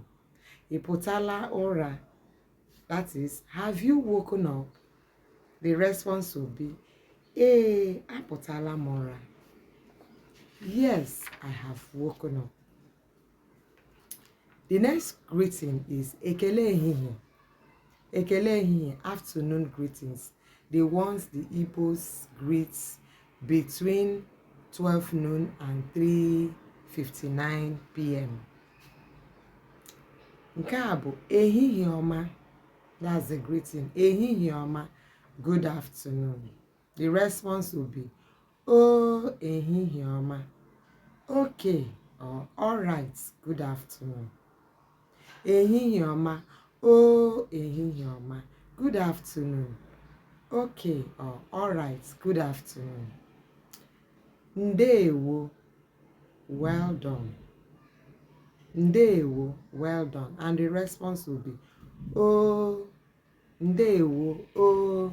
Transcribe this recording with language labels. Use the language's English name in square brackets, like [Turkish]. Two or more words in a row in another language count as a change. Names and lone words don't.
[Igbo] Ipotala ora, [English] that is, have you woken up? The response will be [Igbo] apotala mora. [English] Yes, I have woken up. The next greeting is [Igbo] Ekele ehihie. Ekele ehihie, [English] afternoon greetings. The ones the Igbos greet between 12 noon and 3:59 p.m. [Igbo] Nke a bụ ehihie ọma. [English] That's the greeting. [Igbo] Ehihie ọma, [English] good afternoon. The response will be, [Igbo] oh, ehihie ọma. [English] Okay or all right, good afternoon. [Igbo] Ehihie ọma. Oh, ehihie ọma. [English] Good afternoon. Okay or all right, good afternoon. Ndewo, well done. Ndewo, well done. And the response will be, oh, ndewo, oh.